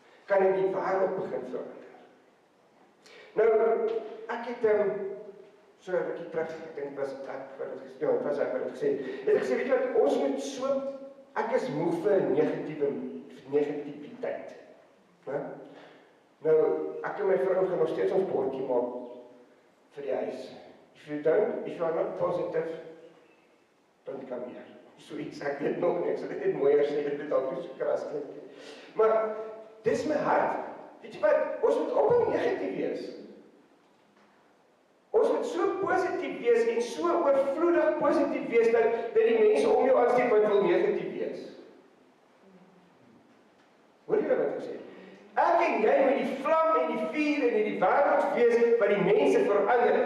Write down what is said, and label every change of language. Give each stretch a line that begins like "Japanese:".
Afrikaans: Kan dit die wêreld begin verander. Nou, ek het so 'n bietjie terug, ek dink was ek wat dit gesê, ja, was ek wat dit gesê. Het ek gesê, weet jy wat, ons moet so, ek is moeg vir negativiteit. Nou, ek en my vrou gaan nog steeds ons bordjie maak vir die huis.
English: If you are not positive, don't come here.
Afrikaans: So iets, ek weet nog nie, ek sal dit net mooier sê, dit het al so kras klink. Maar, dis my hart. Weet jy wat, ons moet ophou negatief wees. Ons moet so positief wees en so oorvloedig positief wees, dat die mense om jou aansteek wat wil negatief wees. Hoor jy wat ek sê? Ek en jy moet die vlam en die vuur en die wêreld wees wat die mense verander.